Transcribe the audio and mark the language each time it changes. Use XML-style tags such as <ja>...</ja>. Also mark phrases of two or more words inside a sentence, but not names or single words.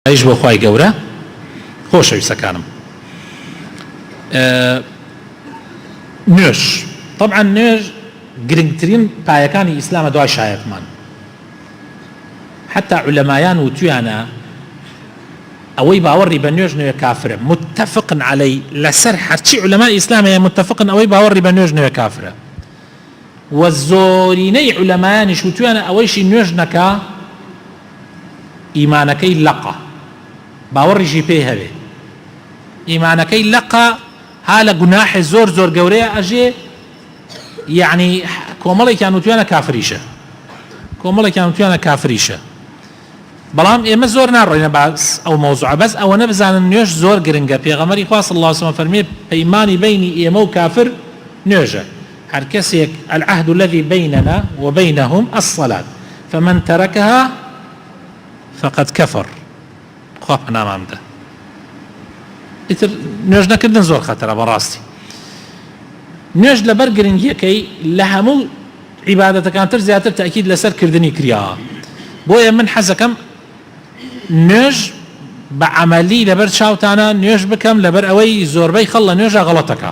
<ckb>ايش بو خواي گەورە خۆشەویستەکانم نوێژ طبعا نوێژ گرنگترین پایەکانی ئیسلامە دوای شایەتمان حتى علەمایان وتویانە ئەوەی باوەڕی بە نوێژ نوێ کافرە</ckb> <ar>متفق علي</ar> <ckb>لەسەر هەرچی علەمای ئیسلامە متفقن ئەوەی باوەڕی بە نوێژ نوێ کافرە و زۆرینەی علەمایانیش وتویانە ئەوەیشی نوێژ نەکا ئیمانەکەی لەقە باوەڕیشی پێی هەبێ ئیمانەکەی لەقە ها لە گوناحی زۆر زۆر گەورەیە ئەژێ یعنی کۆمەڵێکیان وتویانە کافریشە کۆمەڵێکیان وتویانە کافریشە بەڵام ئێمە زۆر ناڕۆینە باس ئەو مەوزوعە بەس ئەوەنە بزانن نوێژ زۆر گرنگە پێغەمبەری خوا</ckb> <ar>صلی الله علیه وسلم</ar> <ckb>فەرمێ پەیمانی بینی ئێمە و کافر نوێژە هەر کەسێک</ckb> <ar>العهد الذي بيننا وبينهم الصلاة فمن تركها فقد كفر</ar> <ckb>خوا پەنامان بدە ئیتر نوێژ نەکردن زۆر خەتەرە بەڕاستی نوێژ لەبەر گرنگیەکەی لە هەموو عیبادەتەکانتر زیاتر تاکید لەسەر کردنی کراوە بۆیە من حەزەکەم نوێژ بە عەمەلی لەبەر چاوتانە نوێژ بکەم لەبەر ئەوەی زۆربەی خەڵ لە نوێژە غەڵەتەکە</ckb>